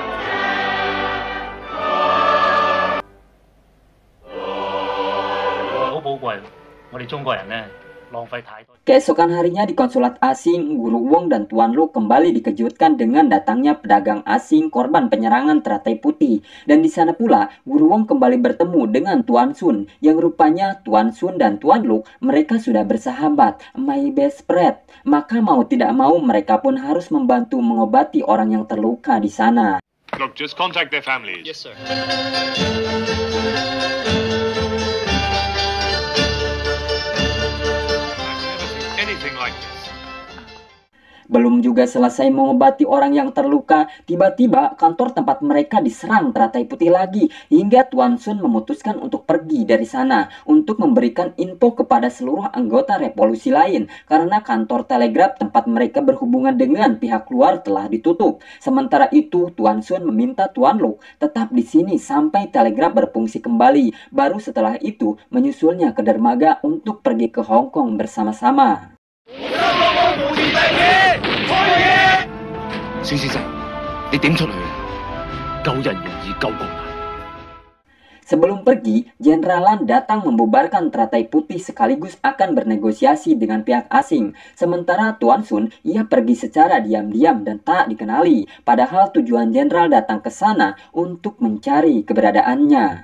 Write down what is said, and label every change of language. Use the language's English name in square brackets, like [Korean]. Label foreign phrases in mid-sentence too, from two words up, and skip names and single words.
[Indonesian] Keesokan harinya di konsulat asing, Guru Wong dan Tuan Luk kembali dikejutkan dengan datangnya pedagang asing korban penyerangan teratai putih. Dan di sana pula, Guru Wong kembali bertemu dengan Tuan Sun, yang rupanya Tuan Sun dan Tuan Luk mereka sudah bersahabat, [English] my best friend. [Indonesian] Maka mau tidak mau mereka pun harus membantu mengobati orang yang terluka di sana. [English] Look, just contact their families. Yes, sir. Anything like this. [Indonesian] Belum juga selesai mengobati orang yang terluka, tiba-tiba kantor tempat mereka diserang teratai putih lagi, hingga Tuan Sun memutuskan untuk pergi dari sana untuk memberikan info kepada seluruh anggota revolusi lain, karena kantor telegraf tempat mereka berhubungan dengan pihak luar telah ditutup. Sementara itu, Tuan Sun meminta Tuan Luk tetap di sini sampai telegraf berfungsi kembali, baru setelah itu menyusulnya ke dermaga untuk pergi ke Hong Kong bersama-sama. [Cantonese] 孫先生，你點出去啊？救人容易救國難。 [Indonesian] Sebelum pergi, Jenderal Lan datang membubarkan teratai putih sekaligus akan bernegosiasi dengan pihak asing. Sementara Tuan Sun, ia pergi secara diam-diam dan tak dikenali. Padahal tujuan Jenderal datang ke sana untuk mencari keberadaannya.